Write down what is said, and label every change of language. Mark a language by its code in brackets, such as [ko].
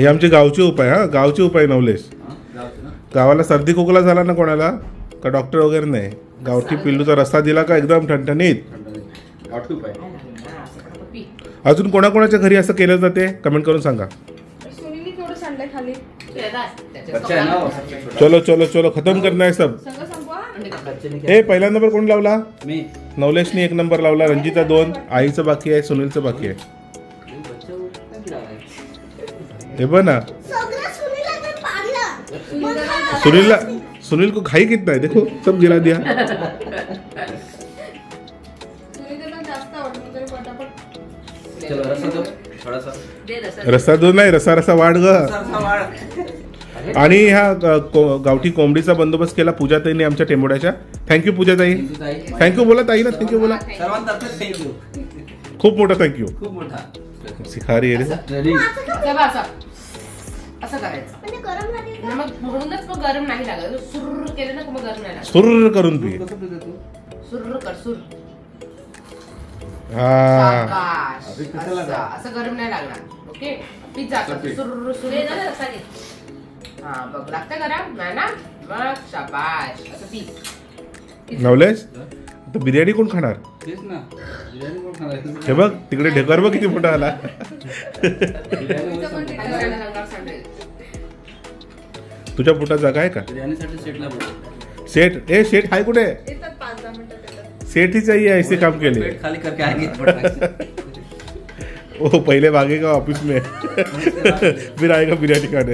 [mr] हे आमचे गावचे उपाय. हा गावचे उपाय नवलेश. जावचं ना. गावाला सर्दी खोकला झाला ना कोणाला का डॉक्टर वगैरे नाही. गावठी पिल्लूचा रस्ता दिला का एकदम ठणठणीत. गावठी उपाय. हा, असं करा. पी. अजून कोणाकोणाच्या घरी असं केलं जाते कमेंट करून सांगा. सुनीलने केवढं सांडलंय खाली. त्याच्यात [hi] बच्चा आहे ना वो, [mr] सगळं- [hi] सबसे छोटा. चलो चलो चलो खतम करना है सब. [mr] सगळं संपवा. अंडे टाका. [hi] बच्चे ने [mr] ए पहिला नंबर कोण लावला? मी. नवलेशनी 1 नंबर लावला. रंजिता 2. आईचं बाकी आहे. सुनीलचं बाकी आहे. बच्चा उठता की लावायचं? हे बघ ना सगळं सुनीला तर पाडलं. सुनीलला. [hi] सुनील को खाई कितना है देखो सब गिरा दिया. [mr] सुनीलला जास्त आवडलं तरी पटापट. [hi] चलो रस्सा दो थोडासा. [mr] दे रसा. रस्सा दूध नाही रसा वाढ ग. रस्सा वाढ. आणि ह्या गावठी कोंबडीचा बंदोबस्त केला पूजा ताईने आमच्या टेंबोड्याच्या. थँक्यू पूजा ताई. थँक्यू बोला ताई ना. थँक्यू बोला. सर्वांतर्फे थँक्यू. खूप मोठा थँक्यू. खूप मोठा. [hi] सिखा रही है रे. [mr] रेडी. असं बा, असं. असं करायचं. म्हणजे गरम लागेल आणि का? मग म्हणूनच मग गरम नाही लागत. सुर केलं ना की मग गरम नाही लागत. सुर करून पी. कसं पितो तू? सुर कर सुर. हा शाबाश. अभी कसं असं लागणार? असं गरम नाही लागणार. ओके पिझ्झा चल, सुर सुर दे ना रसा घे. हा बघ लागतं गरम नाही ना. मग शाबाश असं पी. नवलेश आता बिर्याणी कोण खाणार? तेच ना. बिर्याणी कोण खाणार? हे बघ तिकडे ढेकर बघ किती मोठा आला. बिर्याणीमध्ये संपलं. आणि रंगावर सांडेल. तुझ्या पोटात जागा आहे का? बिर्याणीसाठी सेटला बोलव. सेठ ए सेठ हाय कुठे? येतात 5-10 मिनिटात येतात. [hi] सेठ ही चाहिए ऐसे काम के लिए. पेट खाली करके आएंगे फटाक वो पहले भागेगा ऑफिस में फिर आएगा बिरयानी खाने.